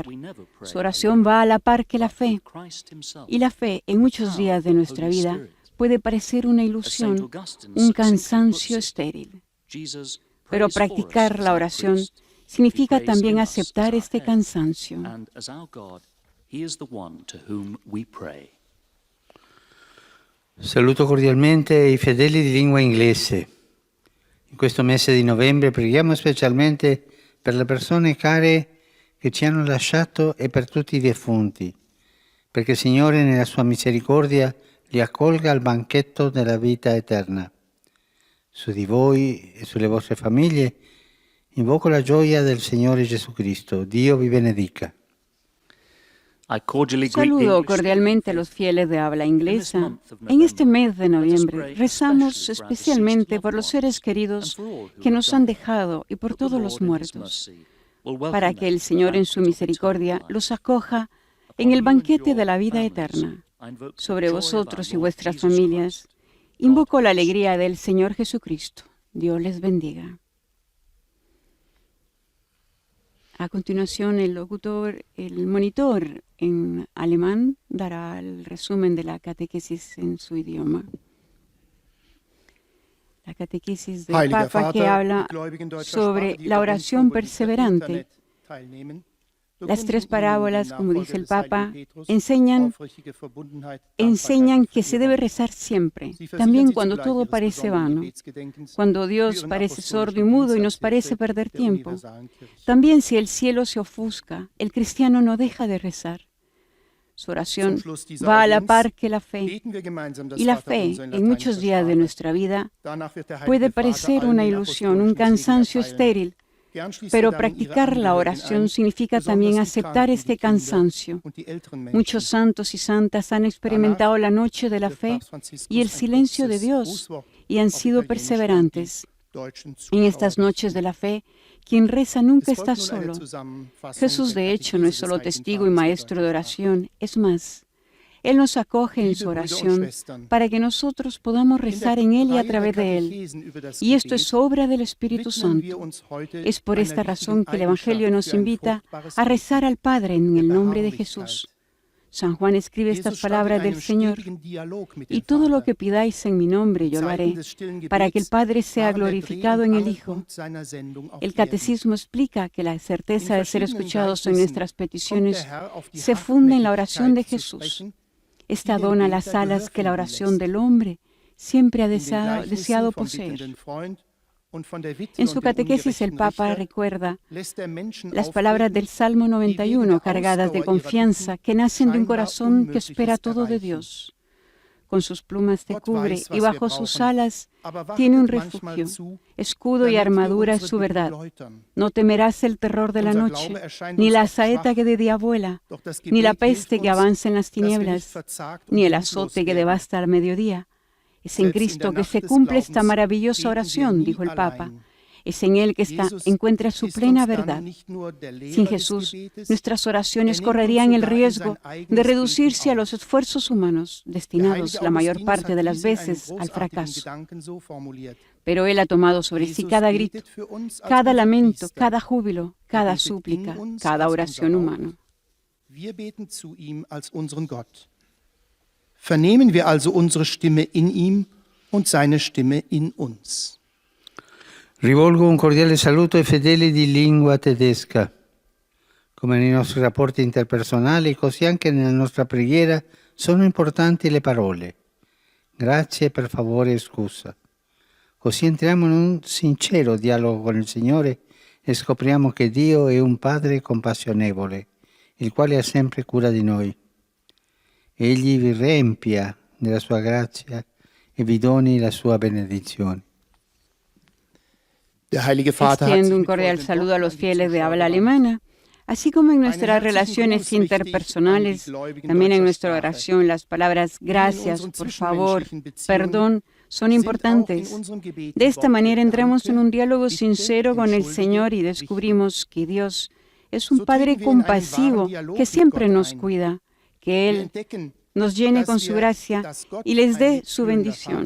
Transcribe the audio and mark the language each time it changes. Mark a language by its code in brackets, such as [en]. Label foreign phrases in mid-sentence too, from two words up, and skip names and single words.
[es] Su oración va a la par que la fe. Y la fe, en muchos días de nuestra vida, puede parecer una ilusión, un cansancio estéril. Pero practicar la oración significa también aceptar este cansancio. [en] And as our God, He is the one to whom we pray. [it] Saluto cordialmente i fedeli di lingua inglese. In questo mese di novembre preghiamo specialmente per le persone care che ci hanno lasciato e per tutti i defunti, perché il Signore nella sua misericordia li accolga al banchetto della vita eterna. Su di voi e sulle vostre famiglie invoco la gioia del Signore Gesù Cristo. Dio vi benedica. [en] I cordially greet the [es] Saludo English cordialmente a los fieles de habla inglesa. En este mes de noviembre rezamos especialmente por los seres queridos que nos han dejado y por todos los muertos, para que el Señor en su misericordia los acoja en el banquete de la vida eterna. Sobre vosotros y vuestras familias, invoco la alegría del Señor Jesucristo. Dios les bendiga. A continuación, el monitor en alemán dará el resumen de la catequesis en su idioma. La catequesis del [de] Heiliger [es] Papa que [de] Vater, [es] habla [de] die Gläubigen deutscher [es] sobre [de] Sprache, die [es] la [de] bei uns [es] oración [de] über das [es] perseverante. [de] Internet teilnehmen, [es] Las tres [de] bekunden [es] parábolas, [de] ihnen [es] como [de] die [es] dice el [de] Nachfolger des [es] Papa, [de] heiligen Petrus [es] enseñan [de] aufrichtige Verbundenheit, [es] enseñan [de] Dankbarkeit [es] que [de] und [es] se debe [de] Vergebung. [es] rezar siempre, [de] Sie versichern [es] también [de] sie [es] cuando [de] zugleich [es] todo [de] ihres [es] parece [de] besonderen [es] vano, [de] Gebetsgedenkens [es] cuando [de] für [es] Dios [de] ihren [es] parece sordo y [de] apostolischen [es] mudo y [de] Dienst [es] nos [de] als [es] parece [de] Hilfe [es] perder [de] der [es] tiempo. [de] universalen Kirche. [es] También si el cielo se ofusca, el cristiano no deja de rezar. Su oración [de] Zum Schluss dieser [es] va a la [de] Audienz [es] par que la fe, [de] beten wir gemeinsam das [es] y la fe [de] Vaterunser in [es] en muchos [de] lateinischer [es] días de [de] Sprache. [es] nuestra vida [de] Danach wird der [es] puede [de] Heilige Vater [es] parecer [de] allen [es] una [de] den [es] ilusión, un [de] apostolischen Segen [es] cansancio [de] erteilen. [es] estéril, [de] Gern schließt [es] pero [de] er dann ihre [es] practicar la [de] Angehörigen [es] oración [de] ein, [es] significa [de] besonders [es] también [de] die [es] aceptar [de] Kranken, [es] este [de] die Kinder [es] cansancio. [de] und die älteren Menschen. [es] Muchos santos y santas han experimentado la noche de la [de] Der [es] fe [de] Papst Franziskus [es] y el [de] ein [es] silencio de [de] kurzes [es] Dios [de] Grußwort [es] y han [de] auf [es] sido [de] Italienisch an [es] perseverantes. [de] die deutschen [es] En [de] Zuschauer [es] estas noches [de] richten. [es] de la fe, quien reza nunca [de] Es [es] está [de] folgt nun eine [es] solo. [de] Zusammenfassung [es] Jesús, [de] der [es] de hecho, no es [de] Katechese [es] solo [de] des Heiligen [es] testigo y [de] Vaters in [es] maestro de [de] deutscher Sprache. [es] oración, es más, Él nos acoge en [de] Liebe [es] su [de] Brüder und [es] oración [de] Schwestern, [es] para que nosotros podamos [de] in der [es] rezar en Él y a [de] Reihe [es] través [de] der [es] de Él. [de] Katechesen über das [es] Y esto [de] Gebet [es] es obra del Espíritu [de] widmen wir [es] Santo. [de] uns heute [es] Es por [de] einer [es] esta razón [de] wichtigen [es] que el Evangelio [de] Eigenschaft [es] nos [de] für ein [es] invita [de] fruchtbares [es] a rezar [de] Beten, [es] al Padre en [de] der [es] el nombre de [de] Beharrlichkeit. [es] Jesús. San Juan escribe estas [de] Jesus stand in [es] palabras del [de] einem [es] Señor: [de] stetigen Dialog mit [es] y [de] dem [es] todo lo [de] Vater. [es] que pidáis en mi nombre yo lo [de] Zeiten [es] haré, [de] des stillen [es] para que el [de] Gebets [es] Padre sea [de] waren der [es] glorificado [de] Dreh- [es] en [de] und [es] el Hijo. [de] Angelpunkt seiner Sendung auf [es] El [de] Erden. [es] Catecismo explica que la certeza [de] In [es] de ser [de] verschiedenen [es] escuchados en [de] Gleichnissen [es] nuestras [de] kommt [es] peticiones [de] der Herr auf die [es] se funde en la oración de [de] Hartnäckigkeit zu [es] Jesús. [de] sprechen, [es] Esta [de] die den [es] dona [de] Beter [es] las alas que la [de] Gehör [es] oración [de] finden [es] del [de] lässt. [es] hombre siempre ha [de] In den [es] deseado [de] Gleichnissen vom [es] poseer. [de] bittenden Freund und von der Witwe [es] En su [de] und dem [es] catequesis el [de] ungerechten [es] Papa [de] Richter [es] recuerda [de] lässt der Menschen [es] las palabras del Salmo [de] die wegen [es] 91 [de] der [es] cargadas de [de] Ausdauer ihrer [es] confianza [de] Bitten [es] que nacen de un [de] scheinbar [es] corazón que [de] Unmögliches [es] espera todo de [de] erreichen. [es] Dios. Con sus plumas te [de] Gott [es] cubre [de] weiß, [es] y [de] was [es] bajo [de] wir [es] sus [de] brauchen, [es] alas [de] aber [es] tiene un [de] wartet manchmal [es] refugio. [de] zu, [es] Escudo y [de] damit wir [es] armadura es [de] unsere [es] su [de] Bitten [es] verdad. [de] läutern. [es] No temerás el terror de la [de] Unser [es] noche, [de] Glaube erscheint [es] ni [de] uns [es] la [de] oft [es] saeta [de] schwach, [es] que de día vuela, [de] doch das [es] ni la [de] Gebet hilft [es] peste que [de] uns, [es] avanza en las [de] dass wir nicht [es] tinieblas, [de] verzagt [es] ni [de] und [es] el [de] mutlos [es] azote que [de] werden. [es] devasta al mediodía. Es en [de] Selbst in [es] Cristo [de] der [es] que [de] Nacht [es] se [de] des [es] cumple esta [de] Glaubens [es] maravillosa [de] beten wir [es] oración, [de] nie [es] dijo el Papa. [de] allein. [es] Es en Él que [de] Jesus [es] encuentra su [de] ist [es] plena [de] uns dann [es] verdad. [de] nicht nur der Lehrer [es] Sin [de] des [es] Jesús, [de] Gebetes, [es] nuestras oraciones [de] er nimmt [es] correrían [de] uns [es] el [de] sogar in [es] riesgo [de] sein eigenes [es] de reducirse [de] Beten [es] a los [de] auf. [es] esfuerzos humanos, [de] Der [es] destinados [de] heilige [es] la mayor [de] Augustinus [es] parte [de] hat [es] de las [de] dies in einem [es] veces al [de] großartigen [es] fracaso. [de] Gedanken so formuliert. [es] Pero Él ha tomado sobre sí [de] Jesus [es] cada grito, [de] betet für uns als [es] cada [de] unser [es] lamento, [de] Priester. [es] cada júbilo, cada [de] betet in [es] súplica, [de] uns [es] cada [de] als [es] oración [de] unser [es] humana. [de] Haupt. Wir beten zu ihm als unseren Gott. Vernehmen wir also unsere Stimme in ihm und seine Stimme in uns. [it] Rivolgo un cordiale saluto ai fedeli di lingua tedesca. Come nei nostri rapporti interpersonali, così anche nella nostra preghiera sono importanti le parole. Grazie, per favore e scusa. Così entriamo in un sincero dialogo con il Signore e scopriamo che Dio è un Padre compassionevole, il quale ha sempre cura di noi. Egli vi riempia della sua grazia e vi doni la sua benedizione. [de] Der Heilige Vater hat sich [es] Extiendo un [de] mit [es] cordial [de] folgenden [es] saludo a [de] Worten [es] los [de] an die [es] fieles de [de] Zuschauer [es] habla [de] gewandt. [es] alemana, así como en nuestras [de] Einen herzlichen [es] relaciones [de] Gruß richte ich an [es] interpersonales, [de] die Gläubigen [es] también en [de] deutscher [es] nuestra [de] Sprache. [es] oración las palabras gracias, por favor, perdón son importantes. De esta manera entramos en un diálogo sincero con el Señor y descubrimos que Dios es un Padre compasivo que siempre nos cuida, que Él nos llene con su gracia y les dé su bendición.